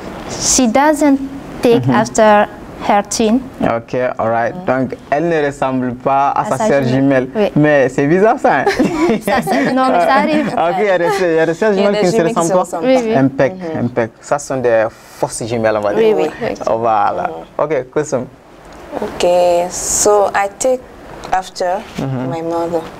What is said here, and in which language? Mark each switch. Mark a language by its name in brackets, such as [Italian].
[English] She doesn't take after her twin. Ok, alright. [French] Donc, elle ne ressemble pas à sa sa sœur jumelle. Oui. Mais c'est bizarre ça. Hein? Non, mais ça arrive. Ok, il y a des sœurs jumelles qui ne se ressemblent pas. Oui, oui. Impec, impec. Ça sont des fausses jumelles, on va dire. Oui, oui. Voilà. Ok, Kusum. [English] Okay, so I take after my mother.